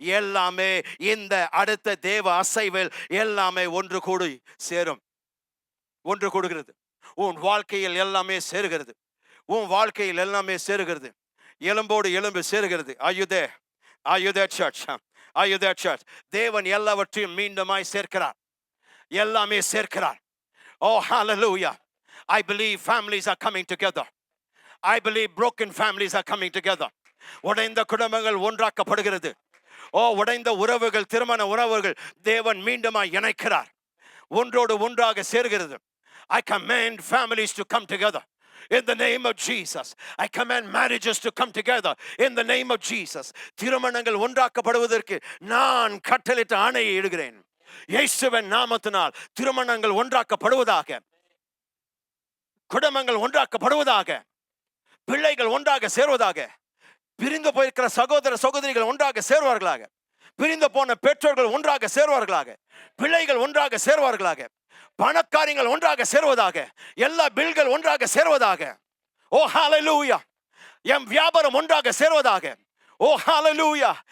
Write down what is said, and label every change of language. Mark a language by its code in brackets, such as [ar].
[ta] எல்லாமே இந்த அடுத்த தேவ அசைவில் எல்லாமே ஒன்று கூடி சேரும், ஒன்று கூடுகிறது. உன் வாழ்க்கையில் எல்லாமே சேருகிறது, உன் வாழ்க்கையில் எல்லாமே சேருகிறது. எலும்போடு எலும்பு சேருகிறது. [en] Are you there? Are you there, church? [ta] Are you there, church? தேவன் எல்லாவற்றையும் மீண்டுமாய் சேர்க்கிறார், எல்லாமே சேர்க்கிறார். [en] Oh, hallelujah. I believe families are coming together. I believe broken families are coming together. [ta] உடைந்த குடும்பங்கள் ஒன்றாக்கப்படுகிறது. உடைந்த உறவுகள், திருமண உறவுகள் தேவன் மீண்டுமாய் இணைக்கிறார், ஒன்றோடு ஒன்றாக சேர்கிறது. [en] I command families to come together in the name of Jesus. I command marriages to come together in the name of Jesus. [ta] திருமணங்கள் ஒன்றாக்கப்படுவதற்கு நான் கட்டளையிட்டு ஆணையை இடுகிறேன். இயேசுவின் நாமத்தினால் திருமணங்கள் ஒன்றாக்கப்படுவதாக, குடும்பங்கள் ஒன்றாக்கப்படுவதாக, பிள்ளைகள் ஒன்றாக சேருவதாக, பிரிந்து போயிருக்கிற சகோதர சகோதரிகள் ஒன்றாக சேருவார்களாக, பிரிந்து போன பெற்றோர்கள் ஒன்றாக சேருவார்களாக, பிள்ளைகள் ஒன்றாக சேருவார்களாக, பணக்காரியங்கள் ஒன்றாக சேருவதாக, எல்லா பில்கள் ஒன்றாக சேருவதாக. ஓ ஹalleluya. என் வியாபாரம் ஒன்றாக சேருவதாக, ஓ ஹalleluya.